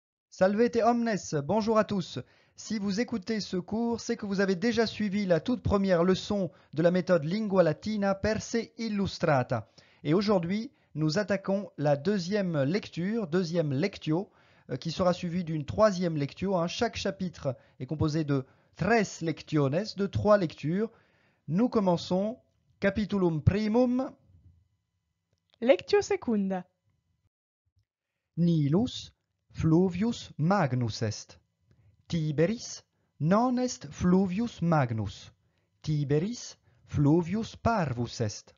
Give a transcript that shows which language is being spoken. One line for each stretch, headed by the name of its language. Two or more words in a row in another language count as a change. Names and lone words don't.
Latin: Salvete omnes,
French: bonjour à tous. Si vous écoutez ce cours, c'est que vous avez déjà suivi la toute première leçon de la méthode Lingua Latina per se illustrata. Et aujourd'hui, nous attaquons la deuxième lecture, deuxième lectio, qui sera suivie d'une troisième lectio. Chaque chapitre est composé de 3 lectiones, de 3 lectures. Nous commençons
Latin: capitulum primum. Lectio secunda. Nilus Fluvius Magnus est. Tiberis non est Fluvius Magnus. Tiberis Fluvius Parvus est.